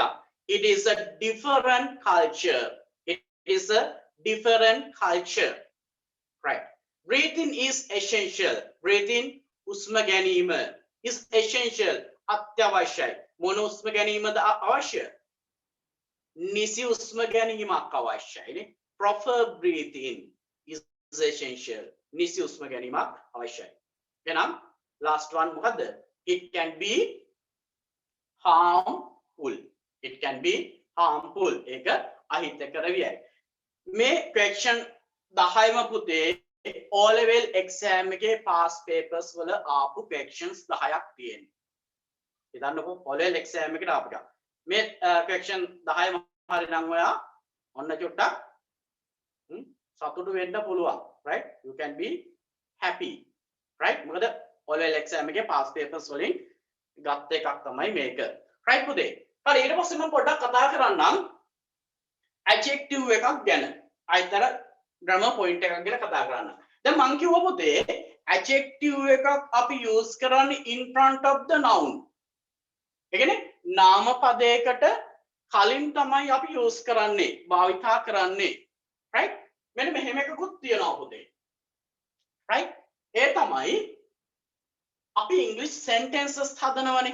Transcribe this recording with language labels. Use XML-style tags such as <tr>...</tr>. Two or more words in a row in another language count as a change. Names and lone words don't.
<en>It is a different culture. It is a different culture. Right. Breathing is essential. Breathing</en> <si>උස්ම ගැනීම</si> <en>is essential.</en> <si>අත්‍යවශ්‍යයි. මොන උස්ම ගැනීමද අවශ්‍ය? නිසි උස්ම ගැනීමක් අවශ්‍යයි නේ.</si> <en>Proper breathing is essential.</en> <si>නිසි උස්ම ගැනීමක් අවශ්‍යයි. එහෙනම්</si> <en>last one</en> <si>මොකද්ද?</si> <en>It can be harmful. It can be harmful.</en> <si>ඒක අහිතකර වියයි. මේ question 10ම පුතේ</si> <en>O level exam</en> <si>එකේ</si> <en>past papers</en> <si>වල ආපු questions 10ක් තියෙනවා. හිතන්නකෝ</si> <en>O level exam</en> <si>එකට ආපු එක. මේ question 10ම හරි නම් ඔයා ඔන්න චුට්ටක් සතුටු වෙන්න පුළුවන්.</si> <en>Right? You can be happy. Right?</en> <si>මොකද</si> <en>O level exam</en> <si>එකේ</si> <en>past papers</en> <si>වලින් ගත්ත එකක් තමයි මේක. Right පුතේ? හරි ඊට පස්සේ මම පොඩ්ඩක් කතා කරන්නම් adjective එකක් ගැන. අයිතර</si> <en>grammar point</en> <si>එකක් ගැන කතා කරන්න. දැන් මම කිව්වා පුතේ adjective එකක් අපි use කරන්නේ</si> <en>in front of the noun.</en> <si>ඒ කියන්නේ නාම පදයකට කලින් තමයි අපි use කරන්නේ, භාවිතා කරන්නේ. Right? මෙන්න මෙහෙම එකකුත් තියෙනවා පුතේ. Right? ඒ තමයි අපි</si> <en>English sentences</en> <si>හදනවනේ.</si>